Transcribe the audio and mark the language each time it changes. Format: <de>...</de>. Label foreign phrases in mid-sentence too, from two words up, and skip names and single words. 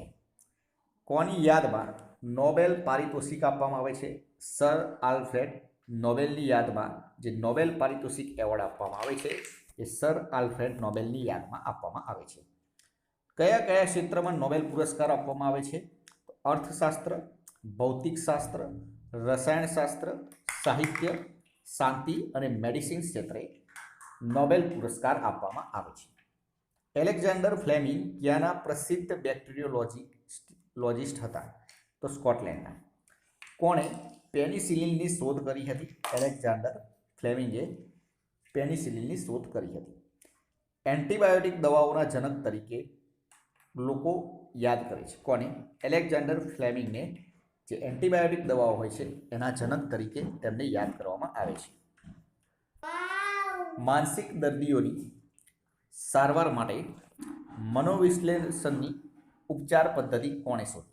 <gu>કોની યાદમાં નોબેલ પારિતોષિક આપવામાં આવે છે? સર આલ્ફ્રેડ નોબેલની યાદમાં જે નોબેલ પારિતોષિક એવોર્ડ આપવામાં આવે છે એ સર આલ્ફ્રેડ નોબેલની યાદમાં આપવામાં આવે છે। કયા કયા ક્ષેત્રમાં નોબેલ પુરસ્કાર આપવામાં આવે છે? અર્થશાસ્ત્ર, ભૌતિકશાસ્ત્ર, રસાયણશાસ્ત્ર, સાહિત્ય, શાંતિ અને મેડિસિન ક્ષેત્રે નોબેલ પુરસ્કાર આપવામાં આવે છે। એલેક્ઝાન્ડર ફ્લેમિંગ ક્યાંના પ્રસિદ્ધ બેક્ટેરિયોલોજિસ્ટ હતા? તો સ્કોટલેન્ડના। કોણે પેનિસિલિનની શોધ કરી હતી? एलेक्जेंडर फ्लेमिंगे પેનિસિલિનની શોધ કરી હતી. એન્ટીબાયોટિક દવાઓના જનક તરીકે લોકો યાદ કરે છે કોને? એલેક્ઝાન્ડર ફ્લેમિંગને જે એન્ટીબાયોટિક દવાઓ હોય છે એના જનક તરીકે તેમને યાદ કરવામાં આવે છે. માનસિક દર્દીઓની સારવાર માટે મનોવિશ્લેષણની ઉપચાર પદ્ધતિ કોણે શોધી?</gu>